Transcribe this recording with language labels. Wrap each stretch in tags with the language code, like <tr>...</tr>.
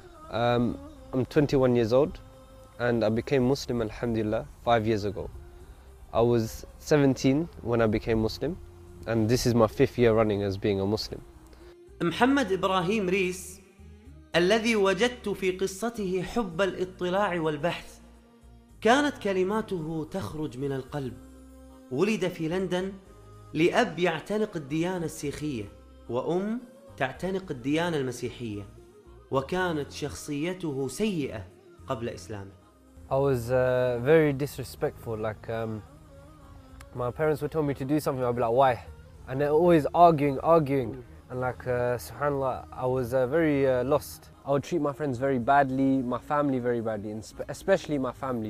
<en>I'm 21 years old and I became Muslim, alhamdulillah, 5 years ago. I was 17 when I became Muslim and this is my 5th year running as being a Muslim.</en> <ar>Mohammed Ibrahim Rhys, الذي وجدت في قصته حب الاطلاع والبحث كانت كلماته تخرج من القلب ولد في لندن لأب يعتنق الديانة السيخية وأم تعتنق الديانة المسيحية وكانت شخصيته سيئة قبل إسلامه.</ar> <en>I was very disrespectful. Like my parents would tell me to do something, I'd be like, why? And they're always arguing. And like Subhanallah, I was very lost. I would treat my friends very badly, my family very badly, and especially my family.</en>